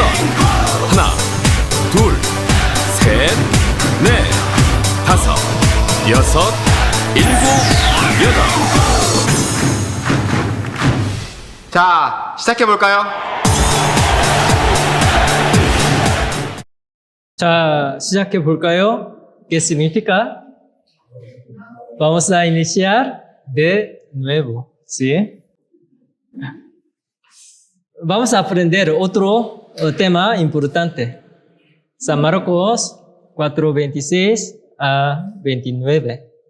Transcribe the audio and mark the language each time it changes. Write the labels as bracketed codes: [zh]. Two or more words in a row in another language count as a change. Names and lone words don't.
[ko] 하나, 둘, 셋, 넷, 다섯, 여섯, 일곱, 여덟. 자, 시작해볼까요? 자, 시작해 볼까요? [es] ¿Qué significa? Vamos a iniciar de nuevo, ¿sí? Vamos a aprender otro tema importante. San Marcos 4:26 a 29.